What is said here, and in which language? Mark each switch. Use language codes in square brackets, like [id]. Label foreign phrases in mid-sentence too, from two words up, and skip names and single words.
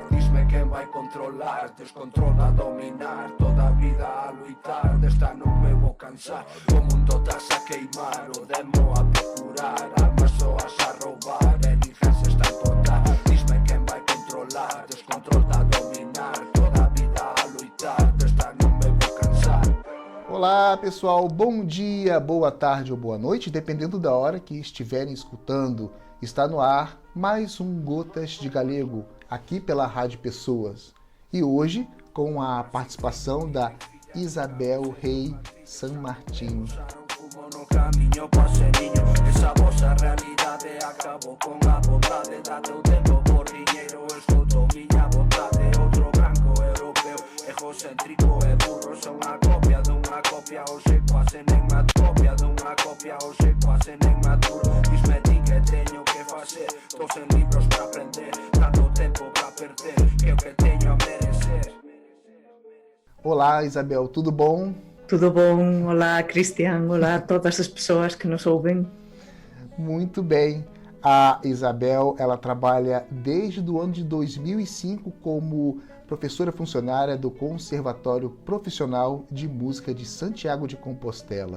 [gl] Disme quen vai controlar, descontrola a dominar, toda a vida a luitar, desta non me vou cansar. O mundo estás a queimar, o demo a procurar, almas soas a roubar, el ingenio está a importar. Disme quen vai controlar, descontrola a dominar, toda a vida a luitar, desta non me vou cansar. [pt] Olá pessoal, bom dia, boa tarde ou boa noite, dependendo da hora que estiverem escutando. Está no ar mais um Gotas de Galego, aqui pela Rádio Pessoas. E hoje com a participação da Isabel Rey San Martín. [gl] Egocéntrico e burro, son a copia dunha copia, hoxe quase nen me copia dunha copia, hoxe quase nen me aturo. Disme ti que teño que facer, dos en libros para aprender, tanto tempo para perder, que o que teño a merecer. [pt] Olá Isabel, tudo bom? Tudo bom, olá Cristian, olá a todas as pessoas que nos ouvem. Muito bem. A Isabel, ela trabalha desde o ano de 2005 como professora funcionária do Conservatório Profissional de Música de Santiago de Compostela.